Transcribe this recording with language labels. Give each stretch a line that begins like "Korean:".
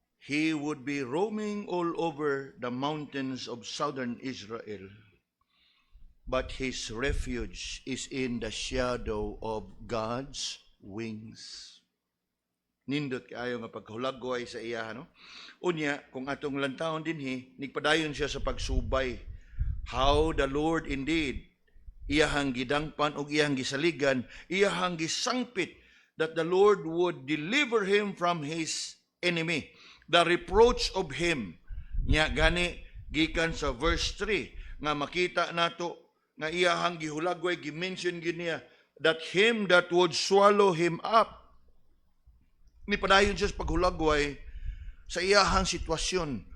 English: He would be roaming all over the mountains of southern Israel, but his refuge is in the shadow of God's wings.
Cebuano: Nindot kaayo nga pagkahulagway sa iya, no? Unya, kung atong lantawon dinhi, nigpadayon siya sa pagsubay.
English: How the Lord indeed,
Cebuano: iyahang gidangpan o iyahang gisaligan, iyahang gisangpit,
English: that the Lord would deliver him from his enemy. The reproach of him.
Cebuano: Nya gani gikan sa verse 3 nga makita nato nga iyahang gihulagway gi-mention gid niya
English: that him that would swallow him up.
Cebuano: Ni padayon siya sa paghulagway sa iyahang sitwasyon.